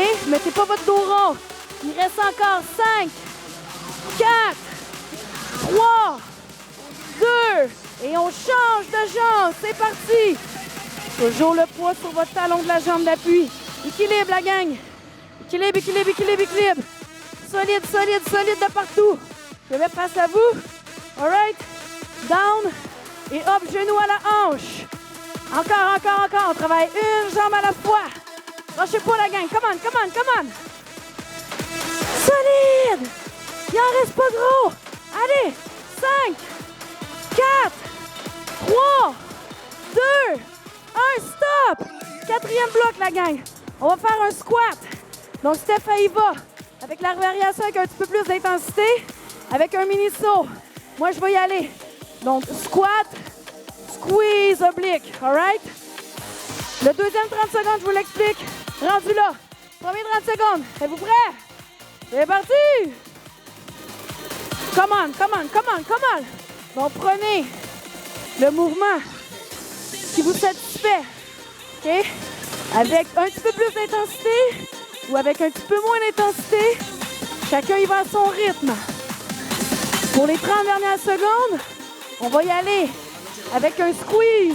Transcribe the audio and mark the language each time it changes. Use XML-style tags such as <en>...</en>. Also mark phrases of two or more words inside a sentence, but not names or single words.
<fr>Mettez pas votre dos rond. Il reste encore 5, 4, 3, 2, et on change de jambe. C'est parti. Toujours le poids sur votre talon de la jambe d'appui. Équilibre, la gang. Équilibre, équilibre, équilibre, équilibre. Solide, solide, solide de partout. Je vais face à vous.</fr> <en>All right. Down.</en> <fr>Et hop, genou à la hanche. Encore, encore, encore. On travaille une jambe à la fois. Lâchez pas, la gang.</fr> <en>Come on, come on, come on. Solide.</en> <fr>Il en reste pas gros. Allez. 5, 4, 3, 2, 1. Stop. Quatrième bloc, la gang. On va faire un squat. Donc, Steph, y va. Avec la variation avec un petit peu plus d'intensité. Avec un mini-saut. Moi, je vais y aller. Donc,</fr> <en>squat, squeeze, oblique. All right?</en> <fr>Le deuxième 30 secondes, je vous l'explique. Rendu là. Premier 30 secondes. Êtes-vous prêts? C'est parti!</fr> <en>Come on, come on, come on, come on.</en> <fr>Donc, prenez le mouvement qui vous satisfait. OK? Avec un petit peu plus d'intensité ou avec un petit peu moins d'intensité. Chacun y va à son rythme. Pour les 30 dernières secondes, on va y aller avec un squeeze.</fr>